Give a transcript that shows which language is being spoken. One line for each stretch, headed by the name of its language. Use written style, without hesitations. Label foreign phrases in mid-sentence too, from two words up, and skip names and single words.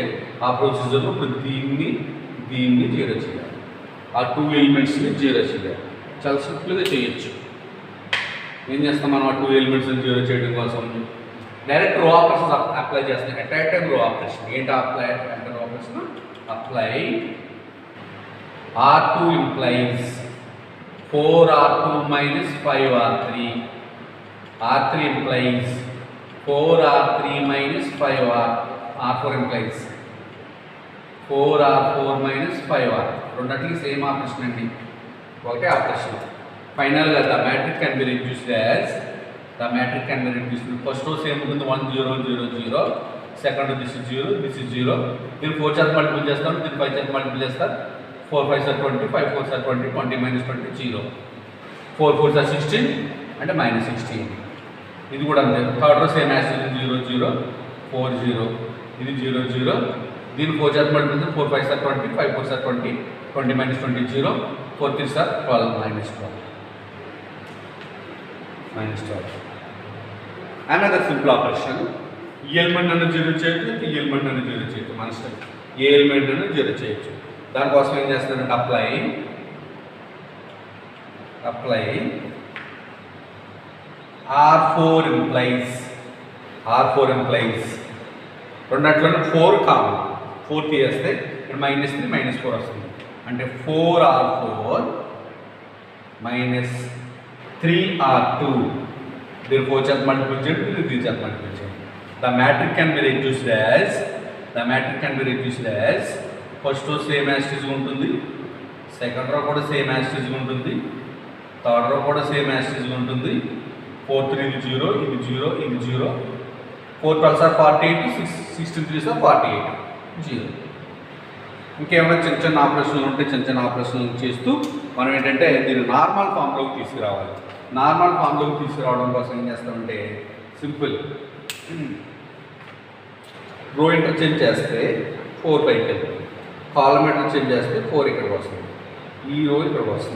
Telugu: ఆ ప్రొసీజర్లో ఇప్పుడు దీన్ని జీరో చేయాలి, ఆ 2 ఎలిమెంట్స్ని జీరో చేయాలి. చాలా సింపుల్గా చేయొచ్చు. ఏం చేస్తాం మనం ఆ 2 ఎలిమెంట్స్ని జీరో చేయడం కోసం
English: direct row operation apply
Telugu: చేస్తాం.
English: attack time row operation. ఏంటి అప్లై అంటే row operation apply R2 implies 4R2 minus 5R3. R3 implies 4R3 minus 5R4 implies 4R4 minus 5R.
Telugu: రెండింటికి
English: same operation
Telugu: అండి, ఒకటే ఆపరేషన్.
English: finally the matrix can be reduced first row same ఉంటుంది 1 0 0 0. second this is 0, this is 0.
Telugu: దీన్ని 4 చేత మల్టిపుల్ చేస్తాం, దీన్ని 5 చేత మల్టిపుల్ చేస్తారు.
English: 4 5s are 20, 5 4s are 20, 20 minus 20 0. 4 4s are 16 అంటే -16.
Telugu: ఇది కూడా అంతే.
English: third row same as 0 0 4 0.
Telugu: ఇది 0 0. దీన్ని 4 చేత మల్టిపుల్ చేస్తే
English: 4 5s are 20, 5 4s are 20, 20 minus 20 0, 4 3s are 12 -12. Another simple operation.
Telugu: ఈ ఎలిమెంట్ అన్న జీరో చేయొచ్చు, ఈ ఎలిమెంట్ అన్న జీరో చేయొచ్చు, మన ఇష్టం. ఏ ఎలిమెంట్ అన్న జీరో చేయొచ్చు. దానికోసం ఏం చేస్తానంటే
English: apply R4 implies
Telugu: రెండట్లోనే 4 కామన్, 4 తీసేస్తే ఇక్కడ -3 -4 వస్తుంది. అంటే 4R4 -3R2. దీన్ని 4 చేత మల్టిపుల్ చేయండి, దీన్ని 3 చేత మల్టిపుల్ చేయండి.
English: the matrix can be reduced as first row same as is ఉంటుంది, second row కూడా same as is ఉంటుంది, third row కూడా same as is ఉంటుంది, fourth ఇది 0, ఇది 0, ఇది 0, 4 12s are 48, 16 3s are 48, 0.
Telugu: ఇంకేమైనా చిన్న చిన్న ఆపరేషన్లు ఉంటే చిన్న చిన్న ఆపరేషన్లు చేస్తూ మనం ఏంటంటే దీన్ని
English: normal form
Telugu: తీసుకురావాలి.
English: normal form
Telugu: తీసుకురావడం కోసం ఏం చేస్తామంటే
English: simple row interchange
Telugu: చేస్తే 4 పైకి వెళ్తుంది,
English: column interchange
Telugu: చేస్తే 4 ఇక్కడికి వస్తుంది, ఈ రో ఇక్కడికి వస్తుంది.